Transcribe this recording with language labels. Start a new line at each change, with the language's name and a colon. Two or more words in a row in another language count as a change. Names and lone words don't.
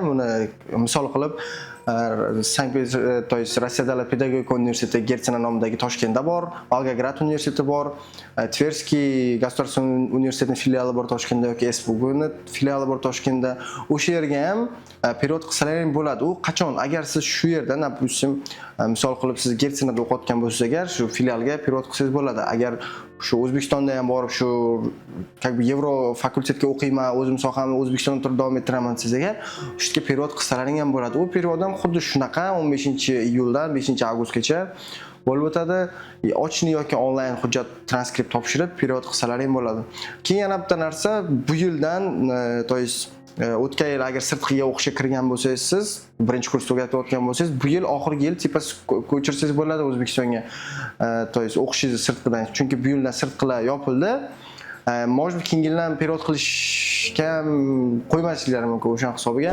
Uzbek: Buni misol qilib Rossiya davlat pedagogika universiteti Gertsena nomidagi Toshkentda bor, Volgograd universiteti bor, Tverskiy государственный universitetining filiali bor Toshkentda yoki SPBning filiali bor Toshkentda. O'sha yerga ham period qilsalaring bo'ladi. U qachon? Agar siz shu yerda, допустим, misol qilib siz Gertsenada o'qiyotgan bo'lsangiz agar, shu filialga period qilsangiz bo'ladi. Agar shu O'zbekistonda ham borib shu
Russian: как бы
Uzbek: Yevro fakultetga o'qiyman, o'zim sohamni O'zbekistonda turib davom ettiraman desangiz agar, shu yerga period qilsalaring ham bo'ladi. U period ham xuddi shunaqa 15-iyuldan 5-avgustgacha bo'lib o'tadi. Ochishni yoki onlayn hujjat transkript topshirib period qilsalaring bo'ladi. Keyin yana bitta narsa, bu yildan,
Russian: то есть
Uzbek: o'tgan yil agar sirtqiga o'qishga kirgan bo'lsangiz, siz birinchi kursda o'qiyotgan bo'lsangiz, bu yil oxirgi yil tipa ko'chirsangiz bo'ladi O'zbekistonga.
Russian: To есть
Uzbek: o'qishingizni sirtqidan. Chunki bu yildan sirtqilar yopildi. Может keyingi yildan period qilishga qo'ymasliklari mumkin o'sha hisobiga.